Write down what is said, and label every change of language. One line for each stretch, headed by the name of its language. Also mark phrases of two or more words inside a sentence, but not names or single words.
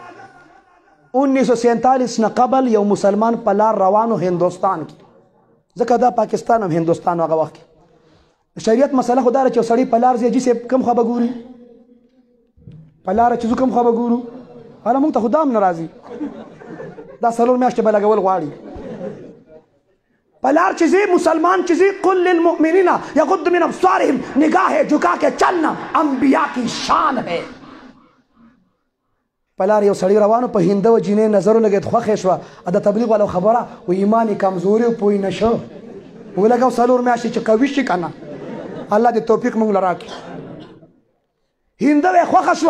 Pashto: 1947 نه قبل یو مسلمان په لار روانو هندوستان کې ځکه دا پاکستان هم هندوستان هغه وخت کې شریعت مسله خو دا ده چې سړی په لار ځي حاجي صاحب کوم خوا به ګوري په لاره چې ځو کوم خوا به ګورو هله موږ ته خو دا هم نه راځي دا 4 میاشتې به لګول غواړي په لار چې ځي مسلمان چې ځي
Arabic: قل للمؤمنین یغض من ابصارهم
Urdu: نگاہ جھکا کے چلنا انبیاء کی شان ہے
Pashto: په لار یو سړی روانو په هنده و جینۍ نظر ولګېد خوښې شوه د تبلیغ والا خبره و ایمان یې کمزوري و پوه نه شه ولګو 4 میاشتې چې قوي شي که نه الله دې توفیق موږ له راکړي هنده وې خوښه شوه